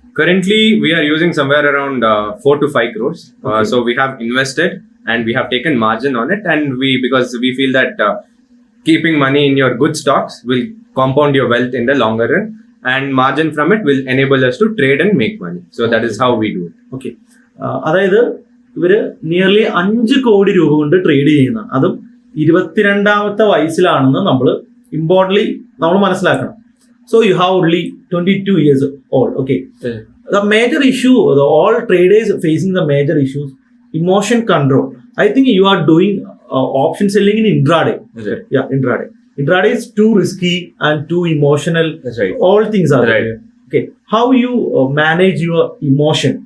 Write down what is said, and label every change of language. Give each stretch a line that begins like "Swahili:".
English: Currently, we are using somewhere around 4 to 5 crores. Okay. So we have invested and we have taken margin on it, and because we feel that keeping money in your good stocks will compound your wealth in the longer run, and margin from it will enable us to trade and make money. So that is how we do it.
Malayalam: Okay, അതായത് ഇവര് nearly 5 കോടി രൂപ കൊണ്ട് trade ചെയ്യുന്ന, അതും 22ാമത്തെ വയസ്സിലാണെന്ന് നമ്മൾ importantly നമ്മൾ മനസ്സിലാക്കണം.
English: So you have only 22 years old. Okay. The major issue, all traders facing the major issues, emotion control. I think you are doing option selling in intraday. Right. Yeah, intraday. Intraday is too risky and too emotional. That's right. All things are Right. there. Okay. How you manage your emotion?